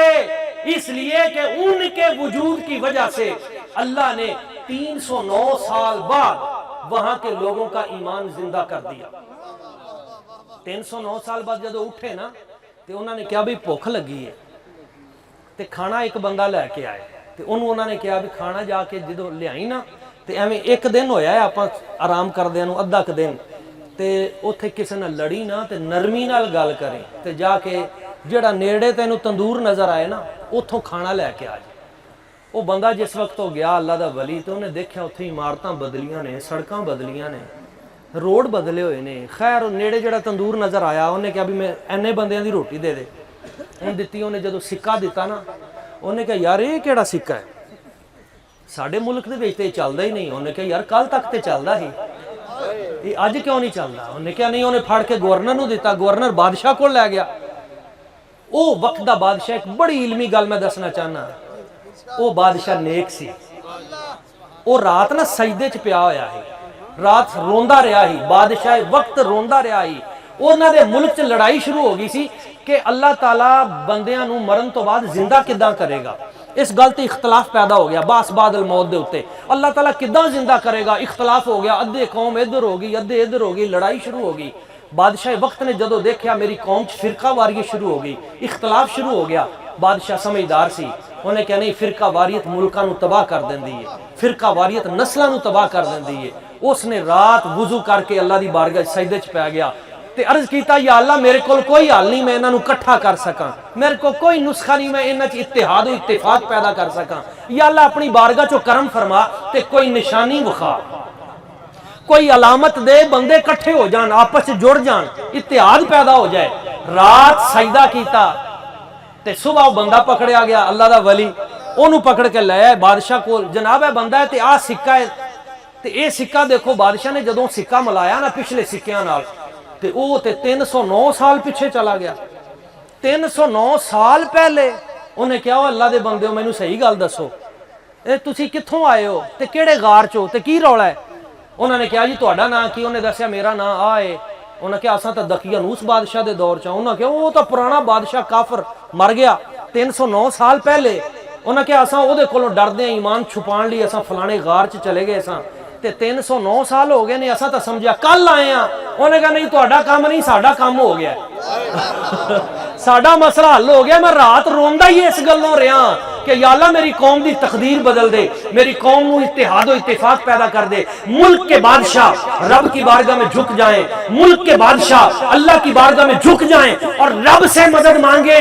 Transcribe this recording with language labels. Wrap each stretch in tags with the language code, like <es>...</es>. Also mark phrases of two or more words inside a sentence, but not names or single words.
<ur>اس لیے کہ ان کے وجود کی وجہ سے اللہ نے 309 سال بعد وہاں کے لوگوں کا ایمان زندہ کر دیا۔</ur> <pa>309 سال بعد جدو اٹھے نا تے انہوں نے کیا بھی بھوک لگی ہے تے کھانا ایک بندہ لے کے آئے تے انہوں نے کیا بھی کھانا جا کے جدو لے آئی نا تے ایویں ایک دن ہویا ہے آپ آرام کر دیا نو ادھا دن تے اتھے کسی نہ لڑی نا تے نرمی نال گل کریں تے جا کے جڑا نیڑے تینو تندور نظر آئے نا اتھوں کھانا لے کے آ جائے۔ وہ بندہ جس وقت ہو گیا اللہ دا ولی تو انہیں دیکھا اتھے عمارتاں بدلیاں نے، سڑکاں بدلیاں نے، روڈ بدلے ہوئے نے۔ خیر نیڑے جڑا تندور نظر آیا انہیں کہا بھی میں اینے بندیاں دی روٹی دے دے، انہیں دیتی، انہیں جدو سکہ دیتا نا انہیں کہا یار یہ کیڑا سکہ ہے، ساڑھے ملک دے بیچتے چلدا ہی نہیں۔ انہیں کہا یار کل تک تے چلدا ہی، یہ آج کیوں نہیں چلدا؟ انہیں کہا نہیں، انہیں پھاڑ کے گورنر نو دیتا، گورنر بادشاہ کو لے گیا۔ او وقت دا بادشاہ ایک بڑی علمی گل میں دسنا چاہنا، او بادشاہ نیک سی، او رات نا سجدے چ پیا ہویا ہے، رات روندا رہا ہی، بادشاہ وقت روندا رہا ہی۔ انہاں دے ملک چ لڑائی شروع ہو گئی سی کہ اللہ تعالیٰ بندیاں نو مرن تو بعد زندہ کداں کرے گا۔ اس گل تے اختلاف پیدا ہو گیا، باس بعد الموت دے اتے اللہ تعالیٰ کداں زندہ کرے گا، اختلاف ہو گیا، ادھے قوم ادھر ہوگی ادھے ادھر ہوگی، لڑائی شروع ہوگی۔ بادشاہ وقت نے جدو دیکھا میری قوم چ فرقہ واریت شروع ہو گئی، اختلاف شروع ہو گیا، بادشاہ سمجھدار سی، انہیں کہا نہیں فرقہ واریت ملکاں نو تباہ کر دیندی ہے، فرقہ واریت نسلاں نو تباہ کر دیندی ہے۔ اس نے رات وضو کر کے اللہ دی بارگاہ سجدے چ پہ گیا تے عرض کیتا یا اللہ میرے کول کوئی حل نہیں میں انہاں نو کٹھا کر سکاں، میرے کو کوئی نسخہ نہیں میں انہاں چ اتحاد و اتفاق پیدا کر سکاں، یا اللہ اپنی بارگاہ چو کرم فرما تے کوئی نشانی وکھا، کوئی علامت دے، بندے کٹھے ہو جان، آپس جڑ جان، اتحاد پیدا ہو جائے۔ رات سجدہ کیتا تے صبح وہ بندہ پکڑیا گیا اللہ دا ولی، انہوں پکڑ کے لے آئے بادشاہ کو، جناب ہے بندہ ہے تے آ سکہ ہے تے اے سکہ دیکھو۔ بادشاہ نے جدوں سکہ ملایا نا پچھلے سکیاں نال تے او تے 309 سال پیچھے چلا گیا، 309 سال پہلے۔ انہیں کہا اللہ دے بندے ہو مینوں صحیح گل دسو، اے تسی کتھوں آئے ہو تے کیڑے غار چو تے کی رولا ہے؟ انہوں نے کہا جی تہاڈا نام کی؟ انہیں دسیا میرا نام آئے۔ انہوں نے کہا اساں تا دقیانوس بادشاہ دے دور چاں۔ انہوں نے کہا وہ تو پرانا بادشاہ کافر مر گیا 309 سال پہلے۔ انہوں نے کہا اساں او دے کولوں ڈردے ہیں، ایمان چھپان لی اساں فلانے غار چ چلے گئے اساں تے 309 سال ہو گئے نے، اساں تا سمجھیا کل آئے ہیں۔ انہوں نے کہا نہیں تہاڈا کام نہیں ساڈا کام ہو گیا ساڈا مسئلہ حل ہو گیا۔ میں رات روندا ہی اس گلوں رہا کہ یا اللہ میری قوم دی تقدیر بدل دے، میری قوم نو اتحاد و اتفاق پیدا کر دے،</pa> <ur>ملک کے بادشاہ رب کی بارگاہ میں جھک جائیں، ملک کے بادشاہ اللہ کی بارگاہ میں جھک جائیں اور رب سے مدد مانگے۔</ur>